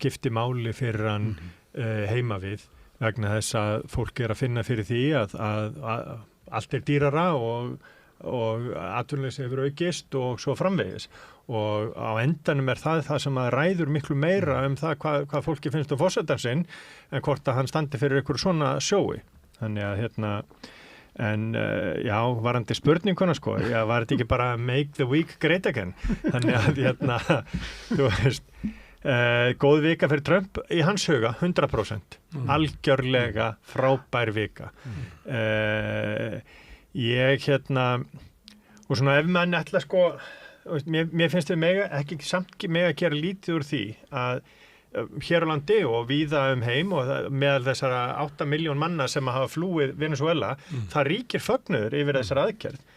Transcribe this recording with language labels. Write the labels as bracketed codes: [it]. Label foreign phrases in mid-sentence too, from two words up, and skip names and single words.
[is] skipti máli fyrir hann heima við vegna þess að fólk er að finna fyrir því að allt er dýrara og atvinnuleysi hefur aukist og svo framvegis og á endanum er það sem að ræður miklu meira það hvað fólki finnst forsetann sinn en hvort að hann standi fyrir einhverju svona sjói. Þannig að já, varandi spurninguna sko, var þetta ekki bara [en] make the week great again? [is] Þannig að þú veist, góð vika fyrir Trump í hans huga, 100%, algjörlega frábær vika. Ég og svona ef mann ætla sko, mér finnst við ekki samt mega að gera lítið úr því að hér á landi og víða heim og meðal þessara 8 miljón manna sem hafa flúið Venezuela, það ríkir fögnuður yfir þessar aðgerð.